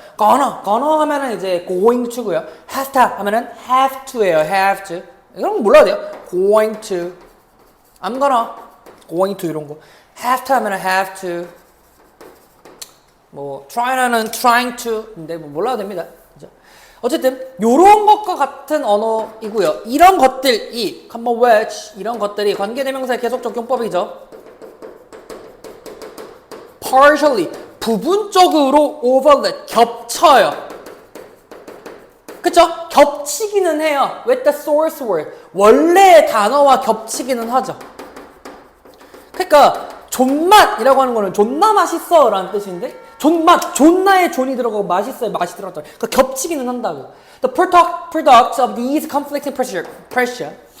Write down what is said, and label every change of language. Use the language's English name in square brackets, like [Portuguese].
[Korean] gonna 하면은 이제 going to고요. have to 하면은 have to예요. have to. 이런 거 몰라야 돼요. [English] going to, I'm gonna, going to 이런 거. have to [Korean] 하면은 [English] have to. [Korean] try는 trying to. 근데 몰라도 됩니다. 그죠? 어쨌든 요런 것과 같은 언어이고요. 이런 것들이 common which, 이런 것들이 관계대명사의 계속 적용법이죠. partially, 부분적으로 overlap, 겹쳐요. 그쵸? 겹치기는 해요. [English] With the source word. [Korean] 원래의 단어와 겹치기는 하죠. 그러니까 존맛이라고 하는 거는 존나 맛있어 라는 뜻인데 존맛, 존나의 존이 들어가고 맛있어요, 맛이 들어갔다. 그러니까 겹치기는 한다고. [English] The products of these conflicting pressure.